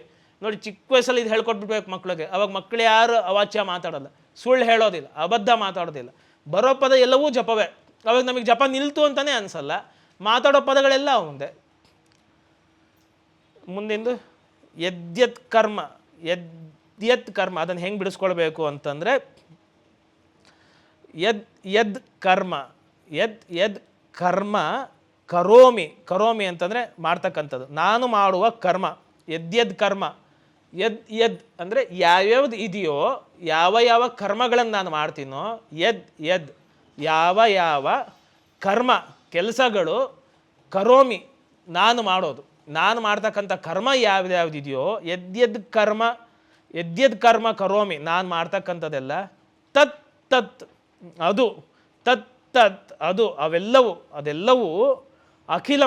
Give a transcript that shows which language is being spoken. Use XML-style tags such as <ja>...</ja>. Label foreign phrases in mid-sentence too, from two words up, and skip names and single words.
<kn>ನೋಡಿ, ಚಿಕ್ಕ ವಯಸ್ಸಲ್ಲಿ ಇದು ಹೇಳ್ಕೊಟ್ಬಿಡ್ಬೇಕು ಮಕ್ಕಳಿಗೆ. ಅವಾಗ ಮಕ್ಕಳು ಯಾರು ಅವಾಚ್ಯ ಮಾತಾಡೋಲ್ಲ, ಸುಳ್ಳು ಹೇಳೋದಿಲ್ಲ, ಅಬದ್ಧ ಮಾತಾಡೋದಿಲ್ಲ. ಬರೋ ಪದ ಎಲ್ಲವೂ ಜಪವೇ. ಅವಾಗ ನಮಗೆ ಜಪ ನಿಲ್ತು ಅಂತಲೇ ಅನಿಸಲ್ಲ. ಮಾತಾಡೋ ಪದಗಳೆಲ್ಲ ಅವಂದೆ. ಮುಂದಿಂದು</kn> <sa>ಯದ್ಯತ್ ಕರ್ಮ, ಯದ್ಯತ್ ಕರ್ಮ</sa> <kn>ಅದನ್ನು ಹೆಂಗೆ ಬಿಡಿಸ್ಕೊಳ್ಬೇಕು ಅಂತಂದರೆ,</kn> <sa>ಯದ್ ಕರ್ಮ, ಯದ್ ಕರ್ಮ ಕರೋಮಿ.</sa> <kn>ಕರೋಮಿ ಅಂತಂದರೆ ಮಾಡ್ತಕ್ಕಂಥದ್ದು, ನಾನು ಮಾಡುವ ಕರ್ಮ.</kn> <sa>ಯದ್ಯದ್ ಕರ್ಮ,</sa> <kn>ಯದ್ ಅಂದರೆ ಯಾವ್ಯಾವ್ದು ಇದೆಯೋ, ಯಾವ ಕರ್ಮಗಳನ್ನು ನಾನು ಮಾಡ್ತೀನೋ, ಯದ್ ಯಾವ ಕರ್ಮ ಕೆಲಸಗಳು, ಕರೋಮಿ ನಾನು ಮಾಡೋದು, ನಾನು ಮಾಡ್ತಕ್ಕಂಥ ಕರ್ಮ ಯಾವ್ದ್ಯಾವ್ದಿದೆಯೋ,</kn> <sa>ಯದ್ಯದ್ ಕರ್ಮ ಕರೋಮಿ</sa> <kn>ನಾನು ಮಾಡ್ತಕ್ಕಂಥದ್ದೆಲ್ಲ, ತತ್ ಅದು, ತತ್ ಅದು, ಅದೆಲ್ಲವೂ ಅಖಿಲಂ.</kn>